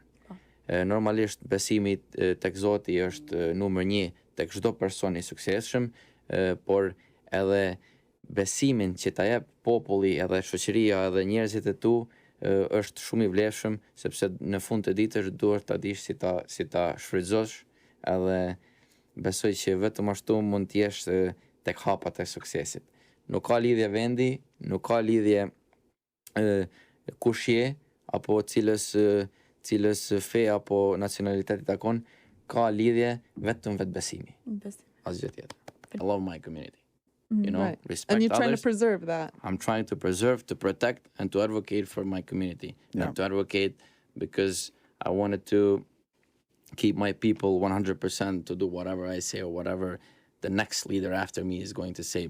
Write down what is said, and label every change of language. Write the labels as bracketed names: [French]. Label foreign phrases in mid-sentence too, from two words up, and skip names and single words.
[Albanian] Normalisht besimi tek Zoti është numër 1 tek çdo person i suksesshëm, por edhe besimin që ta jep populli edhe shoqëria edhe njerëzit e tu është shumë i vlefshëm, sepse në fund të ditës duhet ta dish si ta shfrytëzosh, edhe besoj që vetëm ashtu mund të jesh tek hapat e suksesit. Nuk ka lidhje vendi, nuk ka lidhje kush je apo cilës fe apo nacionaliteti takon, ka lidhje vetëm vetbesimi. Asgjë tjetër. [English] I love my community. You know, Right. respect And you're trying to others. preserve that. I'm trying to preserve, to protect, and to advocate for my community. Yeah. And to advocate because I wanted to keep my people 100% to do whatever I say or whatever the next leader after me is going to say.